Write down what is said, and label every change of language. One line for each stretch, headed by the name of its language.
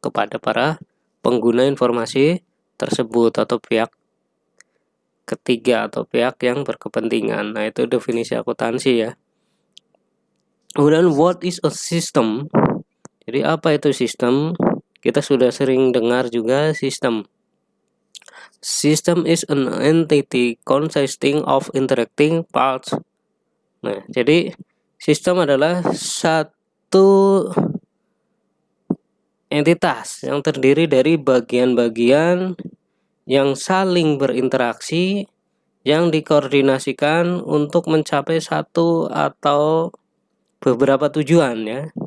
Indonesian: Kepada para pengguna informasi tersebut atau pihak ketiga atau pihak yang berkepentingan. Nah, itu definisi akuntansi ya. Kemudian
English: what is a system?
Indonesian: Jadi apa itu sistem? Kita sudah sering dengar juga sistem.
English: System is an entity consisting of interacting parts.
Indonesian: Nah, jadi sistem adalah satu entitas yang terdiri dari bagian-bagian yang saling berinteraksi, yang dikoordinasikan untuk mencapai satu atau beberapa tujuan ya.